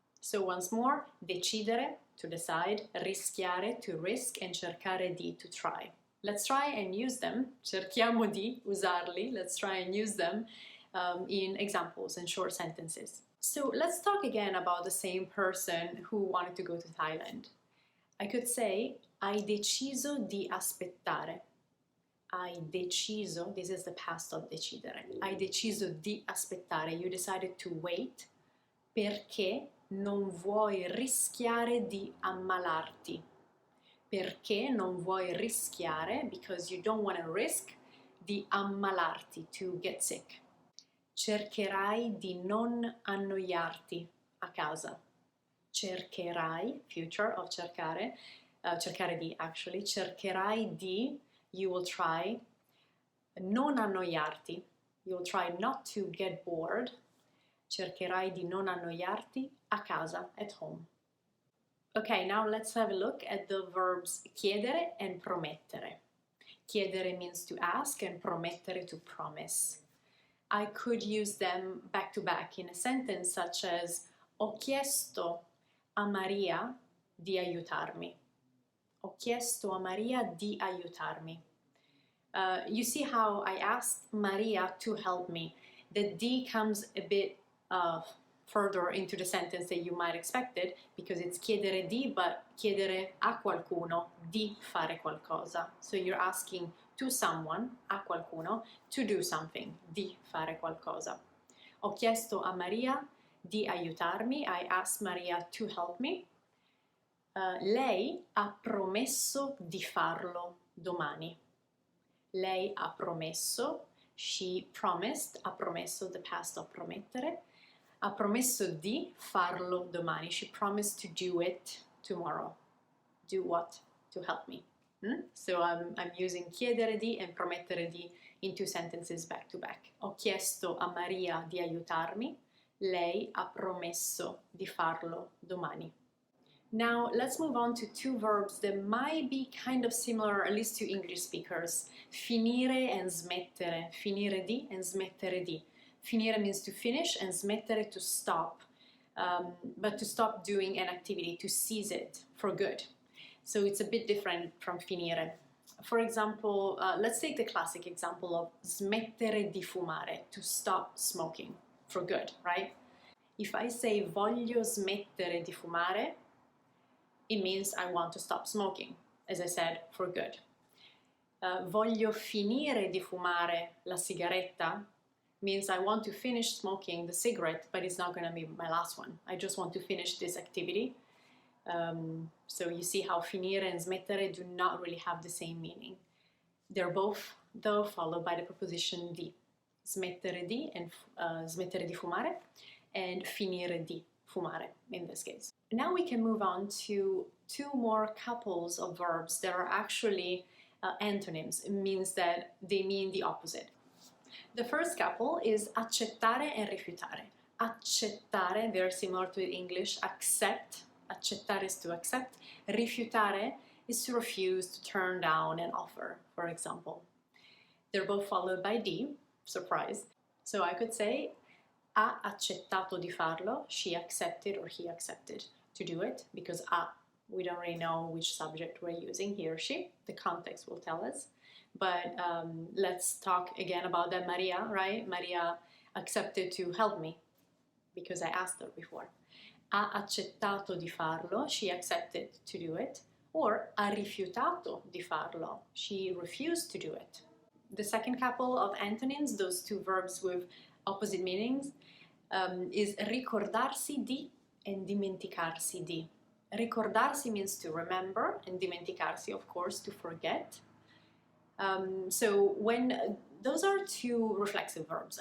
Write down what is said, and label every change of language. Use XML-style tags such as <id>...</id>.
<en>So once more, decidere, to decide, rischiare, to risk, and cercare di, to try. Let's try and use them. Cerchiamo di usarli. Let's try and use them in examples and short sentences. So let's talk again about the same person who wanted to go to Thailand.</en> <it>I could say, hai deciso di aspettare.</it> <en>Hai deciso, this is the past of decidere.</en> <it>Hai deciso di aspettare, you decided to wait, perché non vuoi rischiare di ammalarti.</it> <en>Perché non vuoi rischiare, because you don't want to risk, di ammalarti, to get sick.</en> <it>Cercherai di non annoiarti a casa.</it> <en>Cercherai, future of cercare, cercare di actually, cercherai di, you will try, non annoiarti, you will try not to get bored.</en> <it>Cercherai di non annoiarti a casa, at home.</it> <en>Okay, now let's have a look at the verbs chiedere and promettere. Chiedere means to ask and promettere to promise. I could use them back to back in a sentence such as ho chiesto a Maria di aiutarmi.</en> <it>Ho chiesto a Maria di aiutarmi.</it> <en>You see how I asked Maria to help me. The di comes a bit further into the sentence than you might expect it, because it's chiedere di, but chiedere a qualcuno di fare qualcosa. So you're asking to someone, a qualcuno, to do something, di fare qualcosa.</en> <it>Ho chiesto a Maria di aiutarmi. I asked Maria to help me. Lei ha promesso di farlo domani. Lei ha promesso, she promised, ha promesso, the past of promettere, ha promesso di farlo domani.</it> <en>She promised to do it tomorrow. Do what? To help me. So I'm using chiedere di and promettere di in two sentences back to back.</en> <it>Ho chiesto a Maria di aiutarmi. Lei ha promesso di farlo domani.</it> <en>Now let's move on to two verbs that might be kind of similar, at least to English speakers. Finire and smettere. Finire di and smettere di. Finire means to finish and smettere to stop. But to stop doing an activity, to cease it for good. So it's a bit different from finire. For example, let's take the classic example of smettere di fumare, to stop smoking for good, right? If I say voglio smettere di fumare, it means I want to stop smoking, as I said, for good. Voglio finire di fumare la sigaretta means I want to finish smoking the cigarette, but it's not going to be my last one. I just want to finish this activity. So you see how finire and smettere do not really have the same meaning. They're both, though, followed by the preposition di.</en> <it>Smettere di and smettere di fumare, and finire di fumare in this case.</it> <en>Now we can move on to two more couples of verbs that are actually antonyms. It means that they mean the opposite. The first couple is accettare and rifiutare. Accettare, very similar to English, accept. Accettare is to accept. Rifiutare is to refuse, to turn down an offer, for example. They're both followed by di, surprise. So I could say ha accettato di farlo, she accepted or he accepted to do it, because we don't really know which subject we're using, he or she. The context will tell us. But let's talk again about that Maria, right? Maria accepted to help me because I asked her before. Ha accettato di farlo, she accepted to do it. Or ha rifiutato di farlo, she refused to do it. The second couple of antonyms, those two verbs with opposite meanings, is ricordarsi di and dimenticarsi di. Ricordarsi means to remember, and dimenticarsi, of course, to forget. So when those are two reflexive verbs.</en>